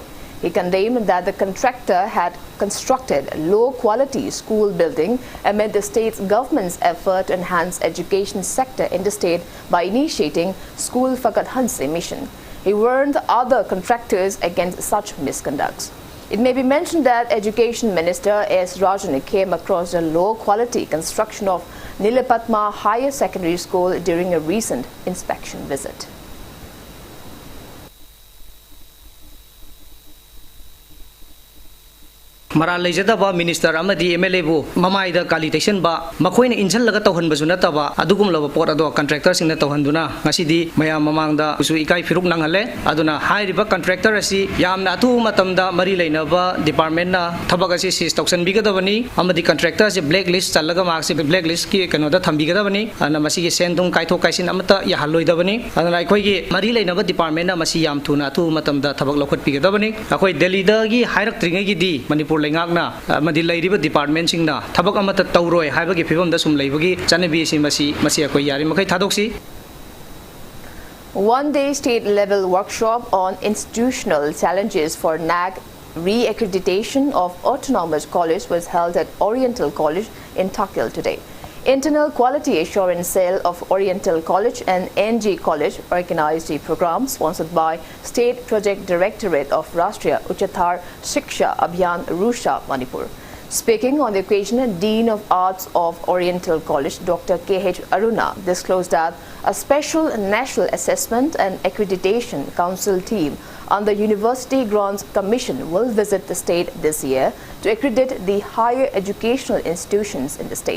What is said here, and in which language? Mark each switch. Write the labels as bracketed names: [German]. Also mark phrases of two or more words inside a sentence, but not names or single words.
[English] He condemned that the contractor had constructed low-quality school building amid the state's government's effort to enhance education sector in the state by initiating School Fakat Hanse mission. He warned other contractors against such misconducts. It may be mentioned that Education Minister S. Rajani came across the low-quality construction of Nilapatma Higher Secondary School during a recent inspection visit. [Manipuri] Maral lejadaba minister amadi MLA bu mamai da qualification ba makoina injal laga tawhan basu nataba adugum laba pot ado contractor sing na tawhanduna ngasidi mayam mamang da usu ikai firuk nanghale aduna high riba contractor asi yamna atu matamda mari leinaba department na thabak asi sis toksan bigadabani amadi contractor je blacklist chalaga mark se blacklist ki kano da thambigadabani ana masi ge sendung kaithok kaisin amata ya haloidabani aduna ikoi ge mari leinaba department na masi yam thuna atu matamda thabak lokhat bigadabani akoi delhi da gi hairak tringai gi di manipur ngakna madi lairiba department singna thabak amata tawroi haibagi phibam da sum leibagi chanabi si masi akoi yari makai thadoksi. [English] One-day state-level workshop on institutional challenges for NAC re-accreditation of autonomous college was held at Oriental College in Takil today. Internal Quality Assurance Cell of Oriental College and NG College organized the program sponsored by State Project Directorate of Rashtriya Uchatar Shiksha Abhiyan Rusha, Manipur. Speaking on the occasion, Dean of Arts of Oriental College, Dr. K.H. Aruna, disclosed that a special National Assessment and Accreditation Council team under University Grants Commission will visit the state this year to accredit the higher educational institutions in the state.